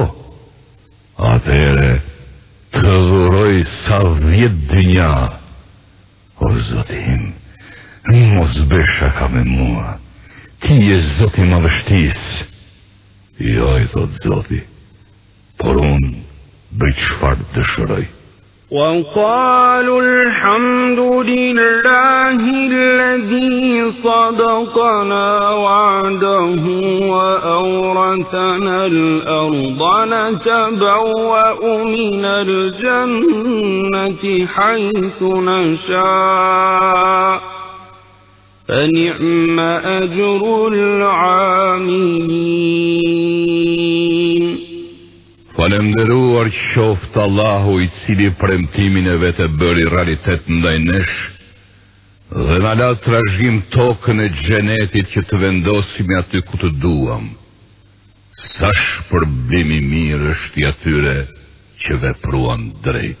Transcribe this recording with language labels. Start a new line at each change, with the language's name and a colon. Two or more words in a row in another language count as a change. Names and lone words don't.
Albanian: Atëherë të dhuroj sa 10 dynja. O Zotim, mos bësh shaka me mua. Ti je Zoti i madhështisë. Jo, i thot Zoti, por unë bëj çfarë dëshiroj.
Arabic: وقالوا الحمد لله الذي صدقنا وعده وأورثنا الأرض نتبوأ من الجنة حيث نشاء فنعم أجر العاملين.
Albanian: Falemderuar qoftë Allahu i cili premtimin e vetë bëri realitet ndaj nesh dhe na la trashëgim tokën e xhenetit që të vendosim aty ku të duam. Sa shpërblim i mirë është i atyre që vepruan drejt.